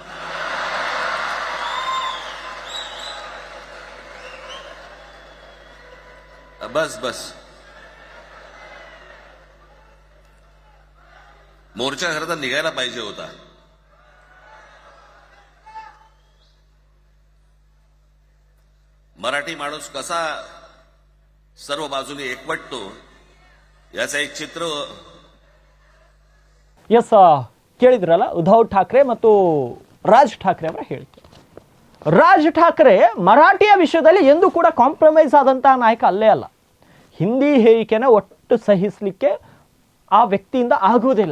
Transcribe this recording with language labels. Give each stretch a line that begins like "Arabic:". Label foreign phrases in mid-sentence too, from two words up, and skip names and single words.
Marathi: बस बस, मोर्चा खरं तर निघायला पाहिजे होता. मराठी माणूस कसा सर्व बाजूने एकवटतो याचं एक चित्र.
Kannada: ಎಸ್ ಕೇಳಿದ್ರಲ್ಲ, ಉದ್ಧವ್ ಠಾಕ್ರೆ ಮತ್ತು ರಾಜ್ ಠಾಕ್ರೆ ಅವರ ಹೇಳಿಕೆ. ರಾಜ್ ಠಾಕ್ರೆ ಮರಾಠಿಯ ವಿಷಯದಲ್ಲಿ ಎಂದೂ ಕೂಡ ಕಾಂಪ್ರಮೈಸ್ ಆದಂತಹ ನಾಯಕ ಅಲ್ಲೇ ಅಲ್ಲ. ಹಿಂದಿ ಹೇಳಿಕೆನ ಒಟ್ಟು ಸಹಿಸಲಿಕ್ಕೆ ಆ ವ್ಯಕ್ತಿಯಿಂದ ಆಗುವುದಿಲ್ಲ.